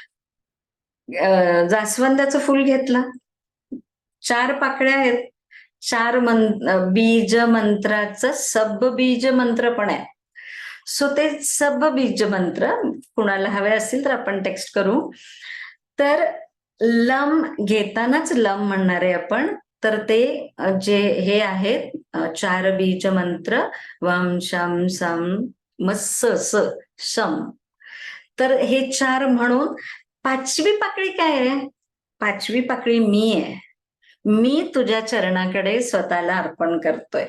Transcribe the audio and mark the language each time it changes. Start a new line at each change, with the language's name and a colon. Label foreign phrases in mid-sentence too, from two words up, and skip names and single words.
Marathi: जास्वंदाचं फुल घेतलं, 4 पाकळ्या आहेत, 4 बीज मंत्राचं सब बीज मंत्र पण आहे. सो ते सब बीज मंत्र कुणाला हवे असतील तर आपण टेक्स्ट करू. तर लम घेतानाच लम म्हणणार आहे आपण. तर ते जे हे आहेत 4 बीज मंत्र, वम शम सम मस्स स शम. तर हे 4 म्हणून 5वी पाकळी काय आहे, 5वी पाकळी मी आहे. मी तुझ्या चरणाकडे स्वतःला अर्पण करतोय.